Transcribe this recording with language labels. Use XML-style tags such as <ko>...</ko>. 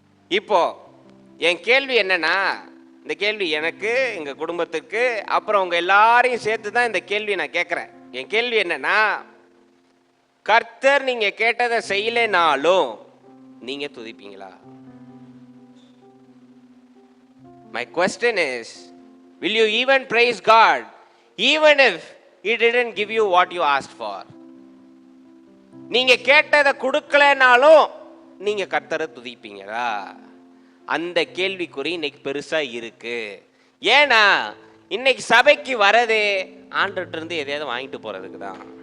<ta>இப்போ என் கேள்வி என்னன்னா, இந்த கேள்வி எனக்கு, எங்க குடும்பத்துக்கு, அப்புறம் உங்க எல்லாரையும் சேர்த்து தான் இந்த கேள்வி நான் கேட்கிறேன். என் கேள்வி என்னன்னா, கர்த்தர் நீங்க கேட்டதை செய்யலைனாலும் நீங்க துதிப்பீங்களா?</ta> <en>My question is, will you even praise God even if He didn't give you what you asked for?</en> <ta>நீங்க கேட்டதை கொடுக்கலனாலும் நீங்க கர்த்தரை துதிப்பீங்களா? அந்த கேள்விக்குறி இன்னைக்கு பெருசா இருக்கு. ஏன்னா இன்னைக்கு சபைக்கு வரதே ஆண்டவர்ட்ட இருந்து எதையாவது வாங்கிட்டு போறதுக்கு தான்.</ta>